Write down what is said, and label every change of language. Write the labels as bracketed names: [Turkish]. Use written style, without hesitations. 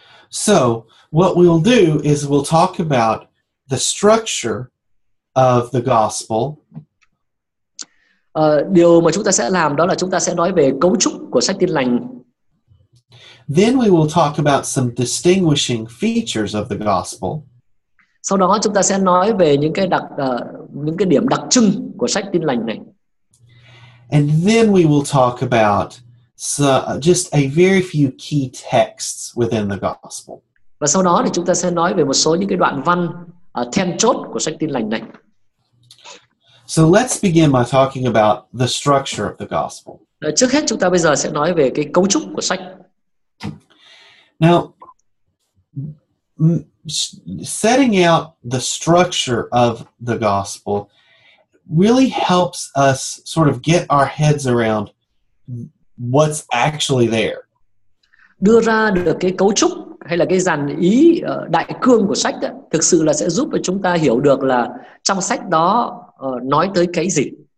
[English] So what we'll do is we'll talk about the structure of the gospel. [Vietnamese] Điều mà chúng ta sẽ làm đó là chúng ta sẽ nói về cấu trúc của sách Tin Lành. [English] Then we will talk about some distinguishing features of the gospel. [Vietnamese] Sau đó chúng ta sẽ nói về những cái điểm đặc trưng của sách Tin Lành này. [English] And then we will talk about just a very few key texts within the gospel. [Vietnamese] Và sau đó thì chúng ta sẽ nói về một số những cái đoạn văn then chốt của sách Tin Lành này. [English] So let's begin by talking about the structure of the gospel. [Vietnamese] Trước hết chúng ta bây giờ sẽ nói về cái cấu trúc của sách. [English] Now, setting out the structure of the gospel really helps us sort of get our heads around what's actually there. [Vietnamese] Đưa ra được cái cấu trúc hay là cái dàn ý đại cương của sách thực sự là sẽ giúp cho chúng ta hiểu được là trong sách đó nói tới cái gì.